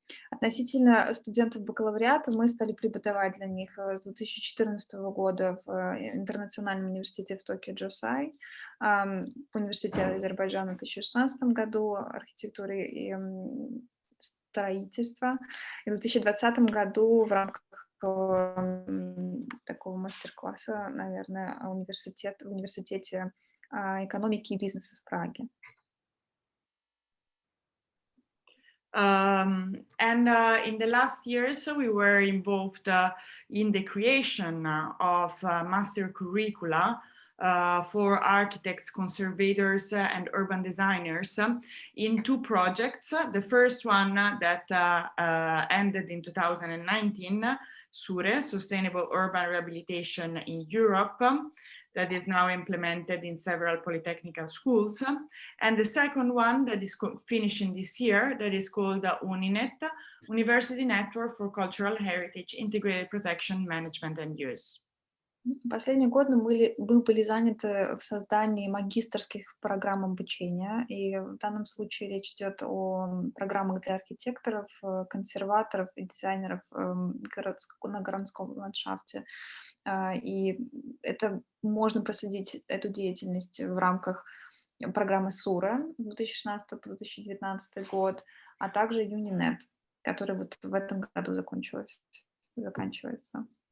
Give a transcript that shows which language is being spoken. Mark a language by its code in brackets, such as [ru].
[ru] Относительно студентов бакалавриата мы стали преподавать для них с 2014 года в Интернациональном университете в Токио Джосай, в Университете Азербайджана в 2016 году архитектуры и строительства, и в 2020 году в рамках такого мастер-класса, наверное, в университете экономики и бизнеса в Праге. [en] In the last years, we were involved in the creation of master curricula for architects, conservators, and urban designers in 2 projects. The first one that ended in 2019, SURE, Sustainable Urban Rehabilitation in Europe, that is now implemented in several polytechnical schools. And the second one that is finishing this year, that is called UNINET, University Network for Cultural Heritage, Integrated Protection, Management and Use. [ru] Последние годы мы были заняты в создании магистерских программ обучения, и в данном случае речь идет о программах для архитекторов, консерваторов и дизайнеров на городском ландшафте. И это можно проследить эту деятельность в рамках программы СУРА 2016-2019 год, а также UNINET, который вот в этом году заканчивается.